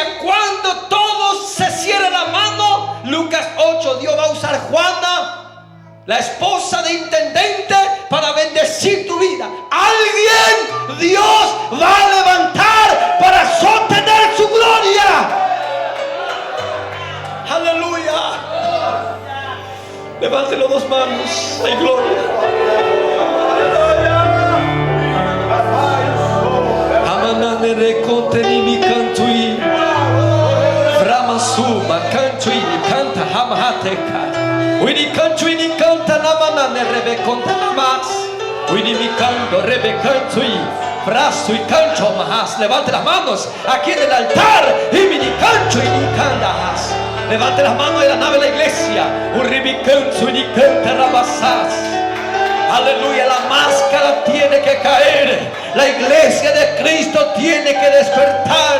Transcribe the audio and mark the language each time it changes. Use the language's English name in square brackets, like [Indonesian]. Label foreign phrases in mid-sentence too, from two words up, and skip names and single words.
[Spanish] Cuando todos se cierren la mano, Lucas 8, Dios va a usar Juana, la esposa de intendente, para bendecir tu vida. Alguien Dios va a levantar para sostener su gloria. Aleluya. Levante las dos manos. Hay gloria. Amanane recote ni mi cantui. Framasuma cantui ni canta hamahateka. Uini cantui ni canta namanane rebeconta namas. Uini mi canto rebecantui. Brazo y cancho mahas. Levante las manos aquí en el altar. Y mi cancho y ni candas. Levante las manos de la nave de la iglesia. Aleluya. La máscara tiene que caer. La iglesia de Cristo tiene que despertar.